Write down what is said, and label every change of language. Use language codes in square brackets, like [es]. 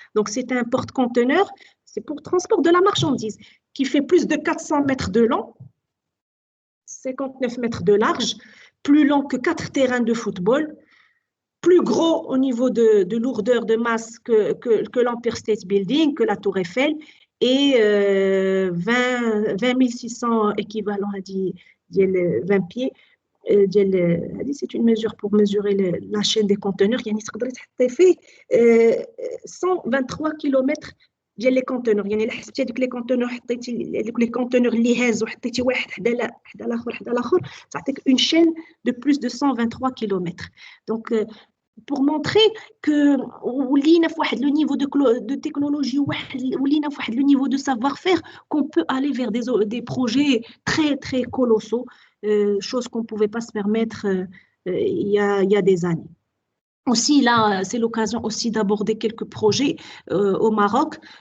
[fr] Donc c'est un porte-conteneur, c'est pour le transport de la marchandise, qui fait plus de 400 mètres de long, 59 mètres de large, plus long que 4 terrains de football, plus gros au niveau de lourdeur de masse que l'Empire State Building, que la Tour Eiffel, et 20 600 équivalents à 20 pieds. C'est une mesure pour mesurer la chaîne des conteneurs. Il y a 123 km [ar] ديال لي كونتينور يعني الا حسبتي هذوك لي كونتينور حطيتي هذوك لي كونتينور اللي هازوا حطيتي واحد حدا الاخر تعطيك اون شين دو بلوس دو 123 كيلومتر دونك [fr] pour montrer que [ar] ولينا في واحد لو نيفو [fr] de technologie [ar] ولينا في واحد لو نيفو [fr] de savoir-faire qu'on peut aller vers des projets très colossaux chose qu'on pouvait pas se permettre il y a des années. Aussi, là, c'est l'occasion aussi d'aborder quelques projets au Maroc.